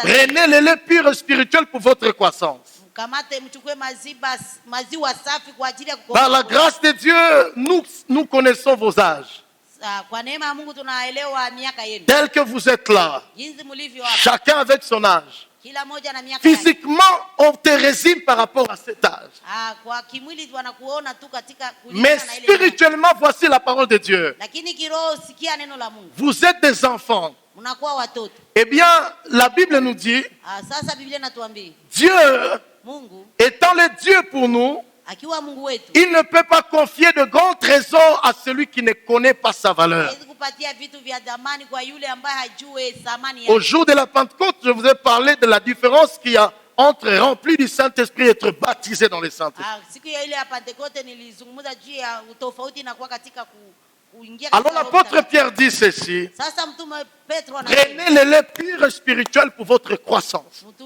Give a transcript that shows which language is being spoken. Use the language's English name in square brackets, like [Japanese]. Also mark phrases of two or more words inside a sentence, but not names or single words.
[French] prenez le lait pur spirituel pour votre croissance. [Swahili] Mkamate mchukue maziwa safi kwa ajili ya kukomaa. [French] Par la grâce de Dieu, nous connaissons vos âges. [Swahili] Kwa neema ya Mungu tunaelewa miaka yenu. [French] Tel que vous êtes là, [Swahili] jinsi mlivyo hapa, [French] chacun avec son âge. [Swahili] Kila moja na miaka [French] physiquement, on te résume par rapport à cet âge. [Swahili] Kwa kimwili wanakuona tu katika [French] mais spirituellement, voici la parole de Dieu. [Swahili] Lakini kiroho sikia neno la Mungu. [French] Vous êtes des enfants. [Swahili] Mnakuwa watoto. [French] Eh bien, la Bible nous dit, [Swahili] sasa Biblia inatuambia, [French] Dieu, [Swahili] Mungu, [French] étant le Dieu pour nous, [Swahili] akiwa Mungu wetu, [French] il ne peut pas confier de grands trésors à celui qui ne connaît pas sa valeur. Au jour de la Pentecôte, je vous ai parlé de la différence qu'il y a entre rempli du Saint-Esprit et être baptisé dans le Saint-Esprit. Alors l'apôtre Pierre dit ceci, prenez le lait pur spirituel pour votre croissance.